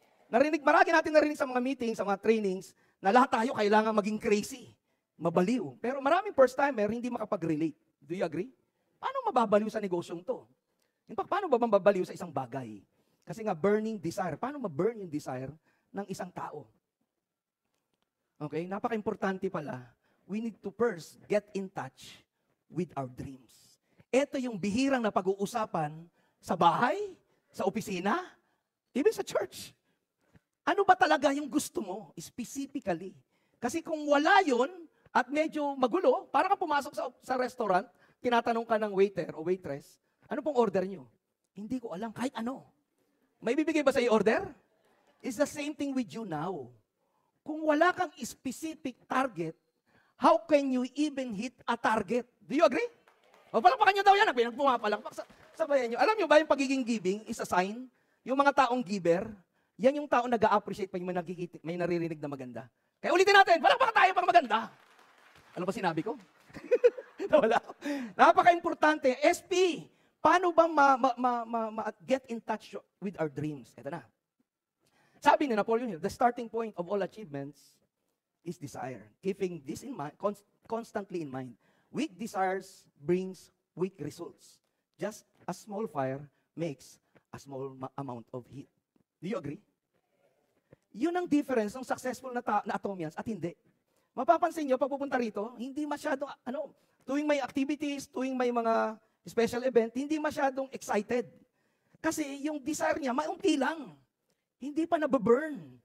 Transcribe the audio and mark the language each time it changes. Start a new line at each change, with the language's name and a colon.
Filipino: Marami natin narinig sa mga meetings, sa mga trainings, na lahat tayo kailangan maging crazy, mabaliw. Pero maraming first-timer hindi makapag-relate.
English: Do you agree?
Filipino: Paano mababaliw sa negosyong to? In fact, paano ba mababaliw sa isang bagay? Kasi nga, burning desire. Paano ma-burn yung desire ng isang tao? Okay, napaka-importante pala.
English: We need to first get in touch with our dreams.
Filipino: Ito yung bihirang na pag-uusapan sa bahay, sa opisina, even sa church. Ano ba talaga yung gusto mo, specifically? Kasi kung wala yun, at medyo magulo, para ka pumasok sa restaurant, tinatanong ka ng waiter o waitress, ano pong order nyo? Hindi ko alam, kahit ano. May bibigay ba sa order?
English: It's the same thing with you now.
Filipino: Kung wala kang specific target,
English: how can you even hit a target? Do you agree?
Filipino: O palakpakan nyo daw yan, pumapalakpak. Sabayan nyo. Alam nyo ba yung pagiging giving is a sign? Yung mga taong giver, yan yung taong nag-a-appreciate pag may naririnig na maganda. Kaya ulitin natin, palakpakan tayo pang maganda. Ano ba sinabi ko? Nawala. Napaka-importante. SP, paano bang get in touch with our dreams? Ito na. Sabi ni
English: Napoleon Hill, the starting point of all achievements is desire. Keeping this in mind, constantly in mind. Weak desires brings weak results. Just a small fire makes a small amount of heat. Do you agree?
Filipino: Yun ang difference ng successful na Atomians at hindi. Mapapansin nyo, pag pupunta rito, hindi masyadong, tuwing may activities, tuwing may mga special event, hindi masyadong excited. Kasi yung desire niya, maunti lang. Hindi pa nababurn.